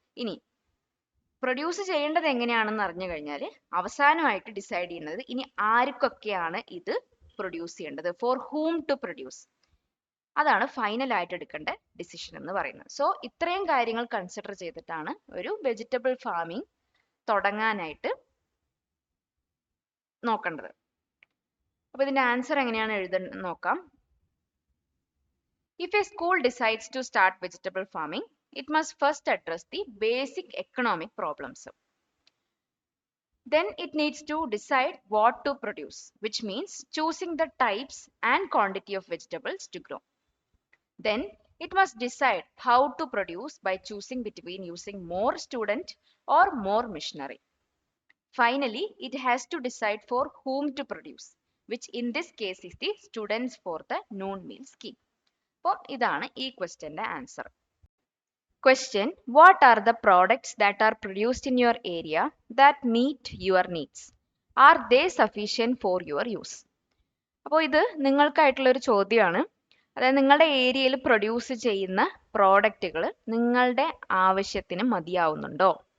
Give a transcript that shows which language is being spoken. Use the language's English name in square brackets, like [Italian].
[Malayalam] ഇനി പ്രൊഡ്യൂസ് ചെയ്യേണ്ടത് എങ്ങനെയാണെന്ന് അറിഞ്ഞു കഴിഞ്ഞാൽ അവസാനമായിട്ട് ഡിസൈഡ് ചെയ്യുന്നത് ഇനി ആർക്കൊക്കെയാണ് ഇത് പ്രൊഡ്യൂസ് ചെയ്യേണ്ടത്, ഫോർ ഹൂം ടു പ്രൊഡ്യൂസ്, അതാണ് ഫൈനൽ ആയിട്ട് എടുക്കേണ്ട ഡിസിഷൻ എന്ന് പറയുന്നത്. സോ ഇത്രയും കാര്യങ്ങൾ കൺസിഡർ ചെയ്തിട്ടാണ് ഒരു വെജിറ്റബിൾ ഫാമിംഗ് തുടങ്ങാനായിട്ട് നോക്കേണ്ടത്. അപ്പോൾ ഇതിന്റെ ആൻസർ എങ്ങനെയാണ് എഴുതാൻ നോക്കാം. [English] If a school decides to start vegetable farming, it must first address the basic economic problems. Then it needs to decide what to produce, which means choosing the types and quantity of vegetables to grow. Then it must decide how to produce by choosing between using more student or more machinery. Finally, it has to decide for whom to produce, which in this case is the students for the noon meal scheme. [Malayalam] അപ്പോൾ ഇതാണ് ഈ ക്വസ്റ്റ്യന്റെ answer. [English] Question: what are the products that are produced in your area that meet your needs? Are they sufficient for your use? [Malayalam] അപ്പോൾ ഇത് നിങ്ങൾക്കായിട്ടുള്ള ഒരു ചോദ്യമാണ്. അതായത് നിങ്ങളുടെ ഏരിയയിൽ പ്രൊഡ്യൂസ് ചെയ്യുന്ന പ്രോഡക്റ്റുകൾ നിങ്ങളുടെ ആവശ്യത്തിന് മതിയാവുന്നുണ്ടോ?